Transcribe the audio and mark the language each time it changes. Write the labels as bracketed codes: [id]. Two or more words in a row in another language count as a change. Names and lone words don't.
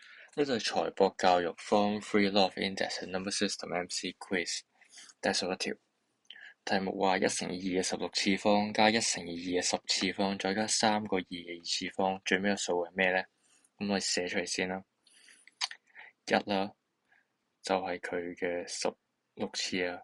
[yue] 呢度係財博教育 [en] Form 3 Law of Index and Number System MC Quiz [yue] 第11條。題目話1乘2嘅16次方加1乘2嘅10次方再加3個2嘅2次方，最尾個數係咩呢？咁我哋寫出嚟先啦。1啦，就係佢嘅16次啊。